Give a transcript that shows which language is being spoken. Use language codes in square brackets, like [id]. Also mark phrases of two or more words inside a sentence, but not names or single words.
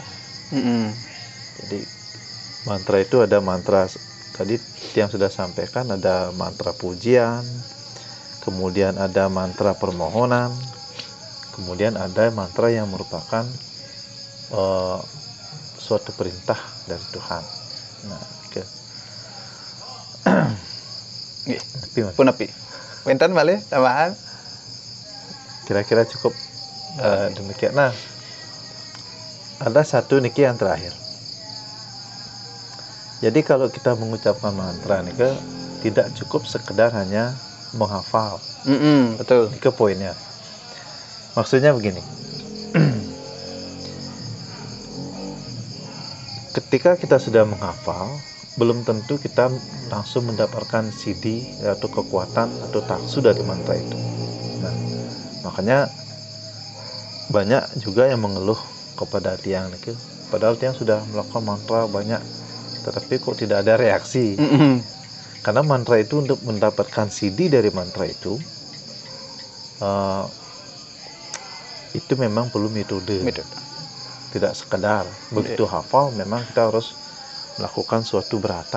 [id] Jadi mantra itu ada mantra tadi yang sudah sampaikan, ada mantra pujian, kemudian ada mantra permohonan, kemudian ada mantra yang merupakan suatu perintah dari Tuhan. Nah, Punapi. [ban] Wenten malih tambahan? [id] Kira-kira cukup demikian. Nah, ada satu niki yang terakhir. Jadi kalau kita mengucapkan mantra niki tidak cukup sekedar hanya menghafal. Betul. Niki poinnya. Maksudnya begini. Ketika kita sudah menghafal, belum tentu kita langsung mendapatkan CD atau kekuatan atau taksu dari mantra itu. Nah, makanya banyak juga yang mengeluh kepada tiang niki. Padahal tiang sudah melakukan mantra banyak, tetapi kok tidak ada reaksi. Karena mantra itu untuk mendapatkan CD dari mantra itu memang perlu metode. Tidak sekedar begitu hafal, memang kita harus melakukan suatu berata.